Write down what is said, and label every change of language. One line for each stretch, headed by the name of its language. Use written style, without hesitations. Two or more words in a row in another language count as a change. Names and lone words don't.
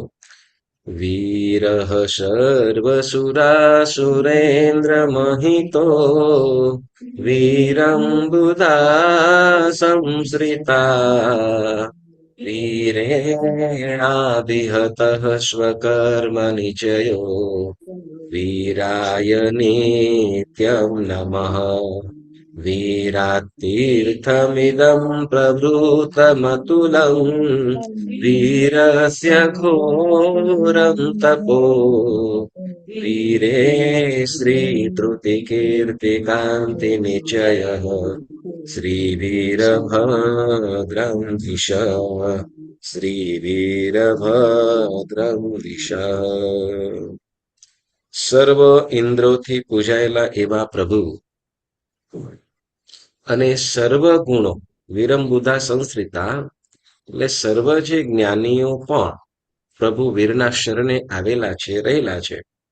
Sanskrit: वीरः सर्वसुरासुरेन्द्रमहितो वीरं बुधा संश्रिता वीरेणाभिहतः स्वकर्मनिचयो वीराय नित्यं नमः. वीरातीर्थमिदं प्रभृतमतुलं वीरस्य घोरं तपो वीरे श्रीधृतिकीर्तिकान्तिनिचयः श्रीवीरभद्रं दिश श्रीवीरभद्रं दिश.
Gujarati: સર્વ ઇન્દ્રોથી પૂજાયેલા એવા પ્રભુ અને સર્વ ગુણો
Sanskrit: विरंबुधा संश्रिता,
Gujarati: એટલે સર્વ જે જ્ઞાનીઓ પણ પ્રભુ વીરના શરણે આવેલા છે, રહેલા છે.